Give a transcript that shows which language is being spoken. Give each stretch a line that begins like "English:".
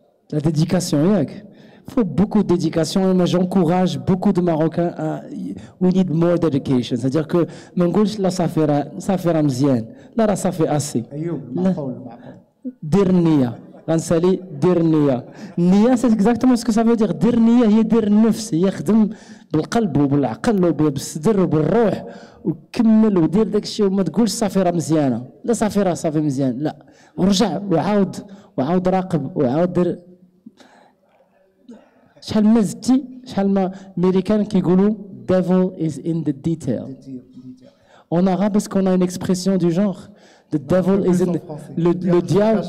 French: La dédication, il faut beaucoup de dédication, mais j'encourage beaucoup de Marocains à
English: we need more dedication.
French: C'est-à-dire que là ça fait مزيان. Là ça fait assez. Ayoub,
Arabic: Dir Niya. غنسالي Dir Niya.
French: Niya, c'est exactement ce que ça veut dire.
Arabic: Dir Niya هي دير النفس، يخدم بالقلب وبالعقل وبالصدر وبالروح وكمل ودير داك الشيء وما تقولش صافي راه مزيانه. لا صافي مزيان، لا ورجع وعاود راقب وعاود دير. شحال ما زدتي شحال ما الامريكان كيقولوا
English: devil is in the detail.
French: En arabe, est-ce qu'on a une expression du genre?
English: The devil is in
French: le diable